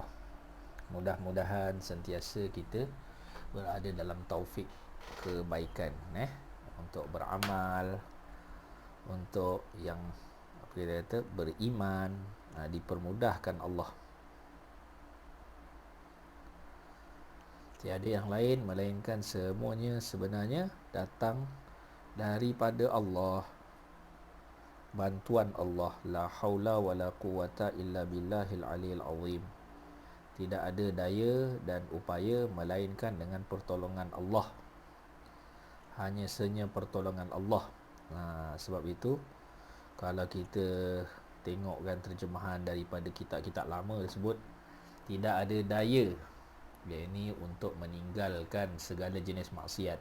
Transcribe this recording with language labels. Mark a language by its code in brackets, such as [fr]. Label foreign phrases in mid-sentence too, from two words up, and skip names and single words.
[ms] Mudah-mudahan sentiasa kita berada dalam taufik kebaikan, untuk beramal, untuk yang apa kita kata, beriman, dipermudahkan Allah. Tiada yang lain melainkan semuanya sebenarnya datang daripada Allah. Bantuan Allah. [ar] لا حول ولا قوة إلا بالله العلي العظيم. [ms] Tidak ada daya dan upaya melainkan dengan pertolongan Allah. Hanya sahaja pertolongan Allah. Sebab itu kalau kita tengokkan terjemahan daripada kitab-kitab lama tersebut, tidak ada daya, iaitu untuk meninggalkan segala jenis maksiat.